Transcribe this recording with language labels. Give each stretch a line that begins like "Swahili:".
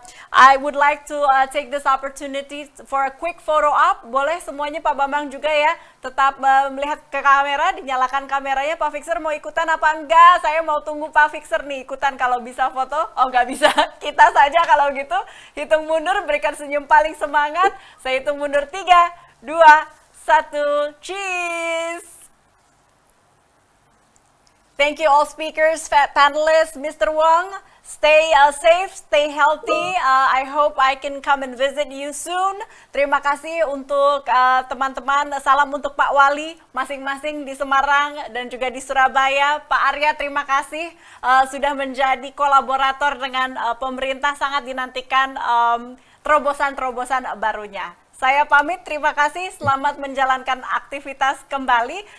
English: I would like to take this opportunity for a quick photo op.
Indonesian: Boleh semuanya, Pak Bambang juga ya, tetap melihat ke kamera, dinyalakan kameranya. Pak Fixer mau ikutan apa enggak? Saya mau tunggu Pak Fixer nih ikutan, kalau bisa foto. Oh, nggak bisa, kita saja kalau gitu. Hitung mundur, berikan senyum paling semangat. Saya hitung mundur 3, 2, 1, cheese!
English: Thank you all speakers, panelists, Mr. Wong. Stay safe, stay healthy. I hope I can come and visit you soon.
Indonesian: Terima kasih untuk teman-teman. Salam untuk Pak Wali masing-masing di Semarang dan juga di Surabaya. Pak Arya, terima kasih sudah menjadi kolaborator dengan pemerintah. Sangat dinantikan terobosan-terobosan barunya. Saya pamit, terima kasih, selamat menjalankan aktivitas kembali.